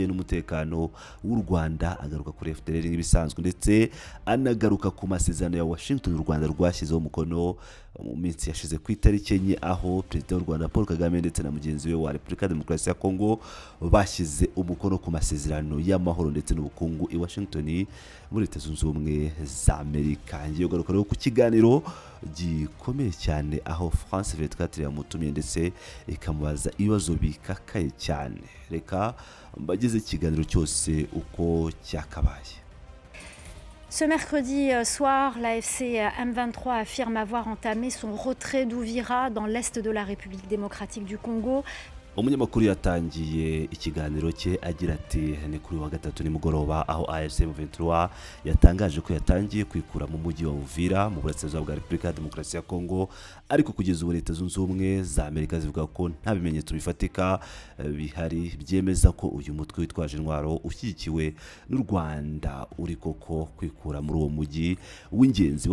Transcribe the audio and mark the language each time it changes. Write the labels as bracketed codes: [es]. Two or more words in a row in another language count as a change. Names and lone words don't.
[rw] bijyanye n'umutekano w'u Rwanda, agaruka kuri FDLR nk'ibisanzwe ndetse anagaruka ku masezerano ya Washington u Rwanda rwashyizeho umukono mu minsi yashize ku itariki enye aho Perezida w'u Rwanda Paul Kagame ndetse na mugenzi we wa Repubulika Demokarasi ya Kongo bashyize umukono ku masezerano y'amahoro ndetse n'ubukungu i Washington muri Leta Zunze Ubumwe za Amerika. Ngiye kugaruka rero ku kiganiro gikomeye cyane aho France 24 yamutumiye ndetse ikamubaza ibibazo bikakaye cyane. Reka mbagize ikiganiro cyose uko cyakabaye. [fr] Ce mercredi soir, l'AFC M23 affirme avoir entamé son retrait d'Uvira dans l'est de la République démocratique du Congo. [rw] Umunyamakuru yatangiye ikiganiro cye agira ati ni kuri wa gatatu nimugoroba aho AFC M23 yatangaje ko yatangiye kwikura mu mujyi wa Uvira mu burasirazuba bwa Repubulika Demokarasi ya Kongo, ariko kugeza ubu Leta Zunze Ubumwe za Amerika zivuga ko nta bimenyetso bifatika bihari byemeza ko uyu mutwe witwaje intwaro ushyigikiwe n'u Rwanda uri koko kwikura muri uwo mujyi w'ingenzi.